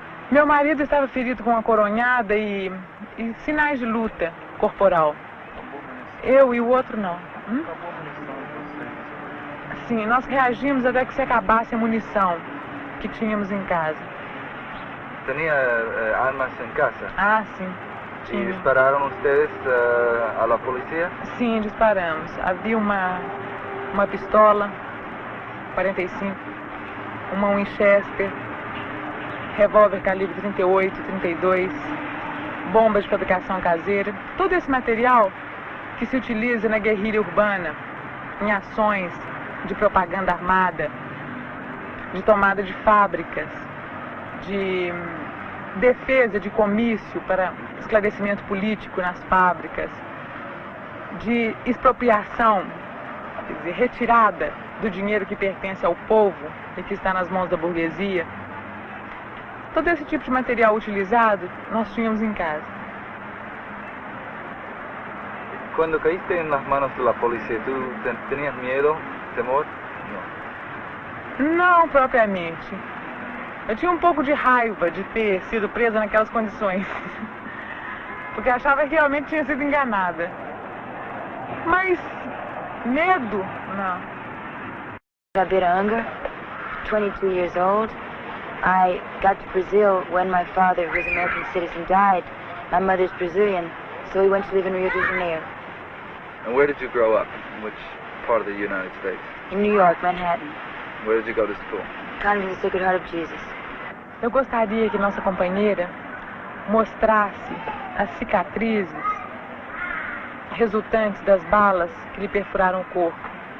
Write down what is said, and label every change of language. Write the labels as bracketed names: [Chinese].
[Portuguese] Meu marido estava ferido com uma coronhada e sinais de luta corporal. Eu e o outro não. Sim, nós reagimos até que se acabasse a munição que tínhamos em casa. [Spanish] ¿Tenía armas en casa? [Portuguese] Ah, sim. [Spanish] ¿Y [Portuguese] Tinha. [Spanish] dispararon ustedes a la policía? [Portuguese] Sim, disparamos. Havia uma pistola 45, uma Winchester, revólver calibre 38, 32, bombas de fabricação caseira. Todo esse material que se utiliza na guerrilha urbana, em ações de propaganda armada, de tomada de fábricas, de defesa de comício para esclarecimento político nas fábricas, de expropriação, quer dizer, retirada do dinheiro que pertence ao povo e que está nas mãos da burguesia. Todo esse tipo de material utilizado nós tínhamos em casa. [Spanish] Cuando caíste en las manos de la policía, ¿tú tenías miedo, temor? [Portuguese] Não propriamente. Eu tinha um pouco de raiva de ter sido presa naquelas condições. Porque achava que realmente tinha sido enganada. Mas medo, não. [English] Gabira Unger, 22 years old. I got to Brazil when my father, who was an American citizen, died. My mother's Brazilian, so we went to live in Rio de Janeiro. And where did you grow up? In which part of the United States? In New York, Manhattan. Where did you go to school? Convent of the Sacred Heart of Jesus. [Portuguese] Eu gostaria que nossa companheira mostrasse as cicatrizes resultantes das balas que lhe perfuraram o corpo.